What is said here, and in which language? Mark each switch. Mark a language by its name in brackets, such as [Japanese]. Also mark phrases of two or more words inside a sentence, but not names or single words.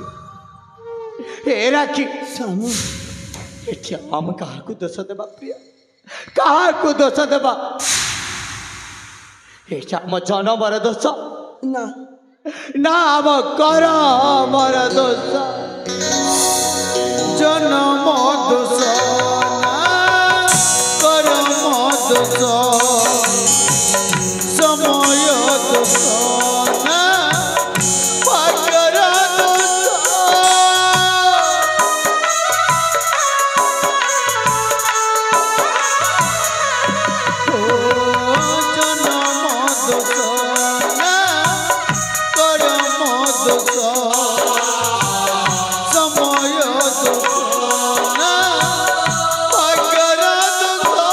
[Odia] ହେ ରାକ୍ଷୀ ସ୍ୱାମୀ, ଏଠି ଆମେ କାହାକୁ ଦୋଷ ଦେବା ପ୍ରିୟା? କାହାକୁ ଦୋଷ ଦେବା? ଏଠି ଆମ ଜନମର ଦୋଷ ନା ନା ଆମ କରମର ଦୋଷ। ଜନମ ଦୋଷ ନା କରମ ଦୋଷ, ସମୟ ଦୋଷ ନା ଭାଗ୍ୟର ଦୋଷ। ଓ ଜନମ ଦୋଷ ନା କରମ ଦୋଷ, ସମୟ ଦୋଷ ନା ଭାଗ୍ୟର ଦୋଷ।